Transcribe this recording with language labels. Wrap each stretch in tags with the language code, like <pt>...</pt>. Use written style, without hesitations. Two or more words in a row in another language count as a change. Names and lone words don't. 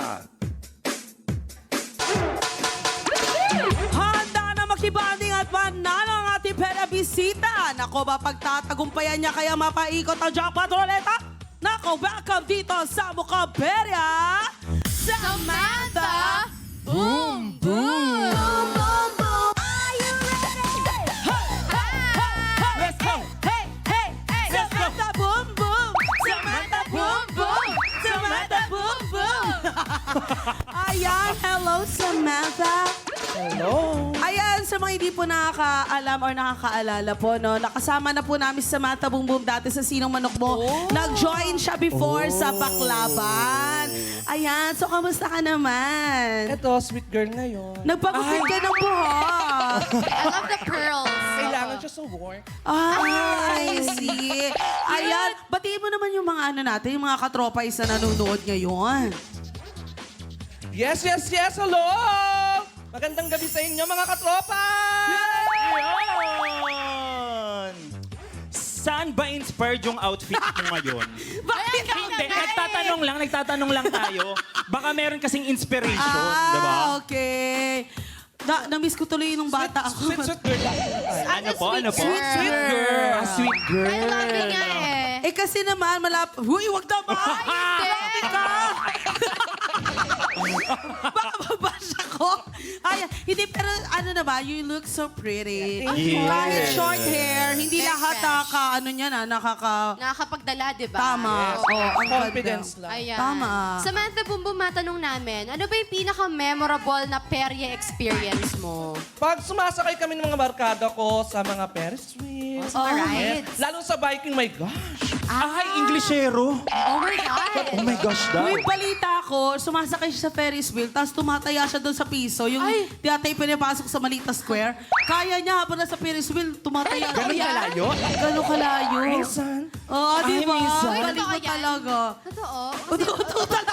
<tl>Handa na makibanding at panalo ang ating pera bisita. Nako ba pagtatagumpayan niya kaya mapaikot ang jackpot ruleta? Nako, welcome dito sa Mukhang Perya, Samantha Boom Boom!</tl> <en>Boom Boom! Are you ready? Let's go! Hey, hey, hey! Let's go! Samantha Boom Boom! Samantha Boom Boom! Samantha Boom Boom!</en> <tl>Ayan, hello Samantha!</tl> <en>Hello!</en> <tl>Ayan, sa mga hindi po nakakaalam or nakakaalala po, no, nakasama na po namin si Samantha Boom Boom dati sa Sinong Manok Mo. Nag-join siya before sa Baklaban. Ayan, so kamusta ka naman? Eto,</tl> <en>sweet girl ngayon.</en> <tl>Nagpagupit ka ng buhok.</tl> <en>I love the pearls.</en> <tl>Kailangan siya sa work.</tl> <en>I see.</en> <tl>Ayan, batiin mo naman yung mga ano natin, yung mga katropais na nanonood ngayon.</tl> <en>Yes, yes, yes! Hello!</en> <tl>Magandang gabi sa inyo, mga katropa! Yun! Saan ba inspired yung outfit mo ngayon? Bakit Hindi, nagtatanong lang tayo. Baka meron kasing inspiration, di ba?</tl> <en>Okay.</en> <tl>Na-miss ko tuloy nung bata ako.</tl> <en>Sweet, sweet girl lang.</en> <tl>Ano po? Ano po?</tl> <en>Sweet girl! Ah, sweet girl. I love it</en> <tl>nga eh. Eh kasi naman, Huy, wag naman! Hindi. ka! Baka mabash ako. Ay, hindi, pero ano na ba,</tl> <en>you look so pretty. you.</en> <tl>Kahit short hair, hindi</tl> <en>Very</en> <tl>lahat</tl> <en>fresh.</en> <tl>ano niya na, Nakakapagdala, di ba? Tama. Oh, ang</tl> <en>Confidence</en> <tl>ganda. lang. Ayan. Tama. Samantha Boom Boom, matanong namin, ano ba yung pinaka-memorable na perya experience mo? Pag sumasakay kami ng mga barkada ko sa mga Ferris wheel. Sa rides? Lalo sa biking,</tl> <en>my gosh!</en> <tl>Ay, Inglesero.</tl> <en>Oh my God! Oh my gosh,</en> <tl>daw. May balita ko, sumasakay siya sa Ferris wheel, tapos tumataya siya doon sa piso, yung Ay. tiyatay pinapasok sa Malita Square. Kaya niya habang nasa Ferris wheel, tumataya. Ganun kalayo? Ganun kalayo. Minsan, Oo, di ba? minsan. Uy, Galing totoo mo yan? talaga. Totoo? Totoo talaga.</tl>